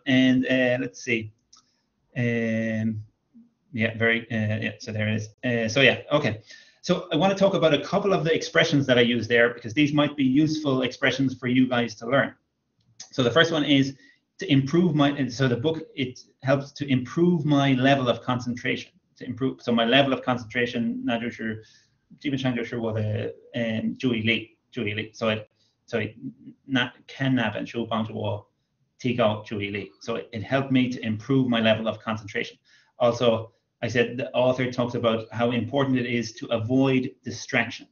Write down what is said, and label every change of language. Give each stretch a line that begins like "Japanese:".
English: And let's see. Yeah, very. Yeah. So there it is. So yeah. Okay. So I want to talk about a couple of the expressions that I use there because these might be useful expressions for you guys to learn. So the first one is to improve so the book, it helps to improve my level of concentration. So my level of concentration,
Chinese: 那就是基本上就是我的注意力。所以看那本书帮助我提高注意力。
English: So it helped me to improve my level of concentration. Also, I said the author talks about how important it is to avoid distraction.